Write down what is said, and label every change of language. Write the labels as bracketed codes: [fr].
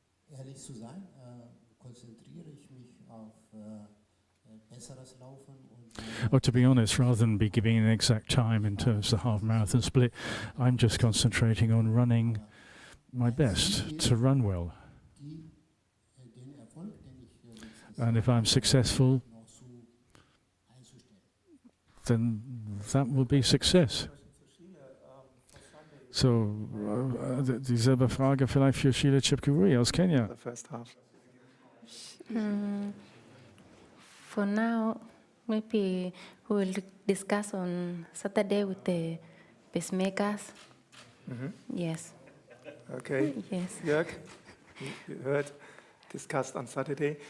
[de] Ehrlich zu sein, konzentriere ich mich auf besseres Laufen. [en] Or to be honest, rather than be giving an exact time in terms of the half marathon split, I'm just concentrating on running my best to run well. And if I'm successful, then that will be success. [de] So, dieselbe Frage vielleicht für Sheila Chepkuri aus Kenya. [en] The first half. For now, maybe we will discuss on Saturday with the pacemakers. Yes. Okay. Yes. Jörg, you heard, discussed on Saturday.